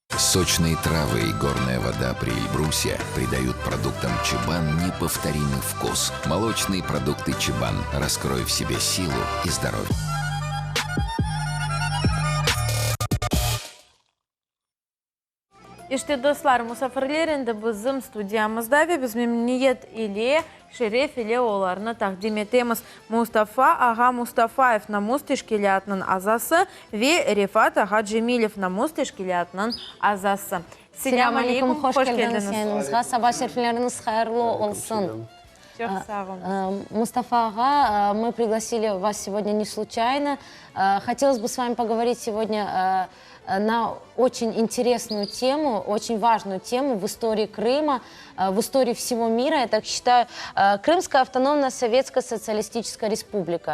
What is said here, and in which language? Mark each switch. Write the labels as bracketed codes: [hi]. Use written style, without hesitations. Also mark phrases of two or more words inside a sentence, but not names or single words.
[ru] Сочные травы и горная вода при Эльбрусе придают продуктам Чабан неповторимый вкус. Молочные продукты Чабан. Раскрой в себе силу и здоровье. [crh] İşte dostlar, musafirlerinde bizim studiyamızda ve biz memnuniyet ile, şeref ile olarını takdim etimiz. Mustafa Ağa Mustafaev Namus Teşkilatı'nın azası ve Rifat Ağa Cemilov Namus Teşkilatı'nın azası. Selam aleyküm, hoş geldiniz yayınımıza. Sabah şerifleriniz hayırlı olsun. Çok sağ olun. [ru] Мустафа Ага, мы пригласили вас сегодня не случайно. Хотелось бы с вами поговорить сегодня на очень интересную тему, очень важную тему в истории Крыма, в истории всего мира. Я так считаю, Крымская автономная Советская Социалистическая Республика.